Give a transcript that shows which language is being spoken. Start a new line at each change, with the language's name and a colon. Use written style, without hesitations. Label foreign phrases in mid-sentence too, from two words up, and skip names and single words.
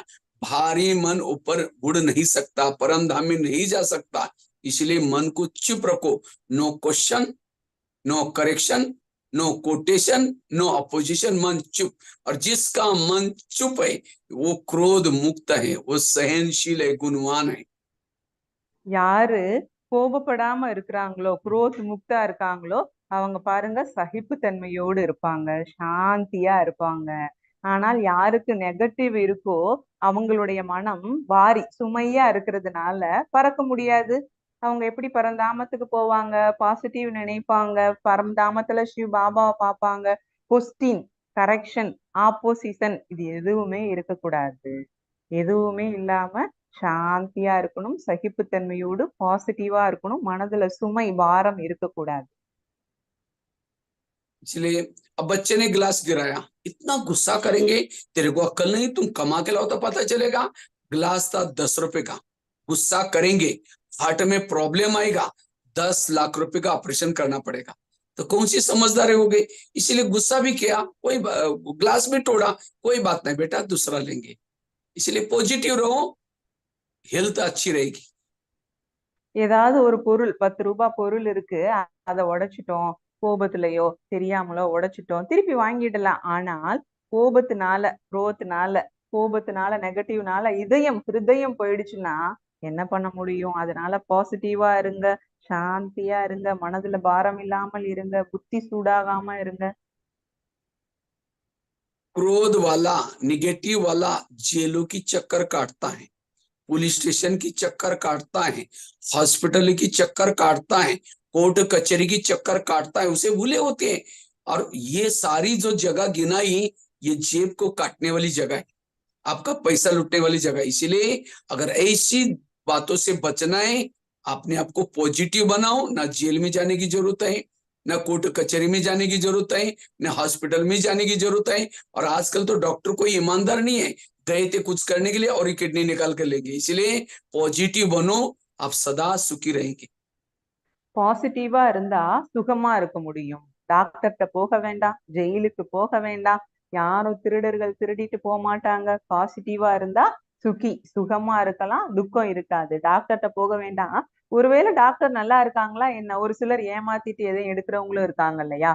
Hindi: भारी मन ऊपर उड़ नहीं सकता, परम धाम में नहीं जा सकता। इसलिए मन को चुप रखो,
English: no question, no correction, no quotation, no opposition,
Hindi: मन चुप। और जिसका मन चुप है वो क्रोध मुक्त है, वो सहनशील है, गुणवान है।
Tamil: யாரு கோபப்படாம இருக்கிறாங்களோ,
Hindi: क्रोध मुक्ता
Tamil: இருக்காங்களோ, அவங்க பாருங்க சகிப்புத்தன்மையோடு இருப்பாங்க, சாந்தியா இருப்பாங்க. ஆனால் யாருக்கு நெகட்டிவ் இருக்கோ அவங்களுடைய மனம் வாரி சுமையா இருக்கிறதுனால பறக்க முடியாது. அவங்க எப்படி பரந்தாமத்துக்கு போவாங்க, பாசிட்டிவ் நினைப்பாங்க, பரந்தாமத்துல சிவ பாபாவை பார்ப்பாங்க.
English: question, correction, opposition
Tamil: இது எதுவுமே இருக்கக்கூடாது. எதுவுமே இல்லாம சாந்தியா இருக்கணும், சகிப்புத்தன்மையோடு பாசிட்டிவா இருக்கணும், மனதுல சுமை பாரம் இருக்கக்கூடாது.
Hindi: इसलिए अब बच्चे ने गिलास गिराया, इतना गुस्सा करेंगे, तेरे को अक्ल नहीं, तुम कमा के लाओ तो पता चलेगा। गिलास था 10 रुपए का, गुस्सा करेंगे, हार्ट में प्रॉब्लम आएगा, 10 लाख रुपए का ऑपरेशन करना पड़ेगा। तो कौन सी समझदारी हो गई? इसीलिए गुस्सा भी किया, कोई ग्लास भी तोड़ा, कोई बात नहीं बेटा, दूसरा लेंगे। इसलिए पॉजिटिव रहो, हेल्थ अच्छी रहेगी।
Tamil: ஏதாவது ஒரு பொருள் 10 ரூபாய் பொருள் இருக்கு, அதை உடைச்சிட்டோம், கோபத்திலயோ தெரியாமலோ உடைச்சிட்டோம், திருப்பி வாங்கிடலாம். ஆனால் கோபத்தினால நெகட்டிவ்னால ஹிருதயம் போயிடுச்சுன்னா என்ன பண்ண முடியும்? அதனால பாசிட்டிவா இருங்க, சாந்தியா இருங்க, மனதுல பாரம் இல்லாமல் இருங்க, புத்தி சூடாகாம இருங்க.
Hindi: क्रोध वाला, निगेटिव वाला जेलों की चक्कर काटता है,
English: police station
Hindi: की चक्कर काटता है, हॉस्पिटल की चक्कर काटता है, कोर्ट कचहरी की चक्कर काटता है, उसे भूले होते हैं। और ये सारी जो जगह गिनाई, ये जेब को काटने वाली जगह है, आपका पैसा लुटने वाली जगह। इसीलिए अगर ऐसी बातों से बचना है, अपने आप को पॉजिटिव बनाओ। ना जेल में जाने की जरूरत है, ना कोर्ट कचहरी में जाने की जरूरत है, ना हॉस्पिटल में जाने की जरूरत है। और आजकल तो डॉक्टर कोई ईमानदार नहीं है, गए थे कुछ करने के लिए और किडनी निकाल कर लेंगे। इसलिए पॉजिटिव बनो, आप सदा सुखी रहेंगे।
Tamil: பாசிட்டிவா இருந்தா சுகமா இருக்க முடியும். டாக்டர்கிட்ட போக வேண்டாம், ஜெயிலுக்கு போக வேண்டாம், யாரும் திருடர்கள் திருடிட்டு போக மாட்டாங்க. பாசிட்டிவா இருந்தா சுகமா இருக்கலாம், துக்கம் இருக்காது. டாக்டர்கிட்ட போக வேண்டாம். ஒருவேளை டாக்டர் நல்லா இருக்காங்களா என்ன? ஒரு சிலர் ஏமாத்திட்டு எதையும் எடுக்கிறவங்களும் இருக்காங்க இல்லையா?